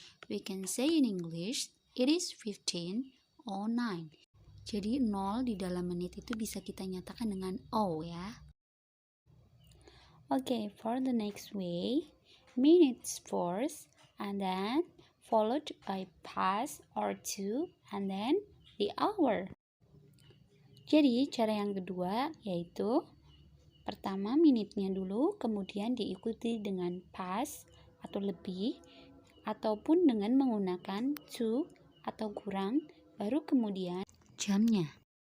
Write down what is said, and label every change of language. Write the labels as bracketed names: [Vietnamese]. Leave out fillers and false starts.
[English] We can say in English, it is 15:09. [Indonesian] Jadi 0 di dalam menit itu bisa kita nyatakan dengan O ya. [English] Okay, for the next way, minutes first, and then followed by past or to, and then the hour. [Indonesian] Jadi, cara yang kedua yaitu pertama minitnya dulu, kemudian diikuti dengan past atau lebih, ataupun dengan menggunakan to atau kurang, baru kemudian jamnya.